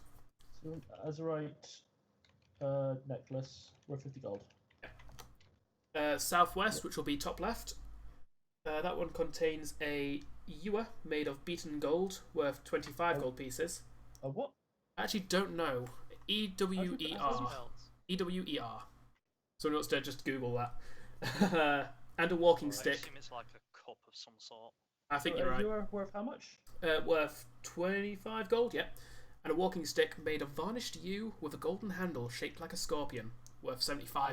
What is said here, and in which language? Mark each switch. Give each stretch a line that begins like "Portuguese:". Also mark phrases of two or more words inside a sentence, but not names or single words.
English: So Azurite necklace worth 50 gold. Southwest, which will be top left, that one contains a ewer made of beaten gold, worth 25 gold pieces. A what? I actually don't know. E-W-E-R. E-W-E-R. Someone wants to just Google that. And a walking I stick. assume it's like a cup of some sort. I think you're right. You are worth how much? Worth 25 gold, yeah. And a walking stick made of varnished yew with a golden handle shaped like a scorpion, worth 75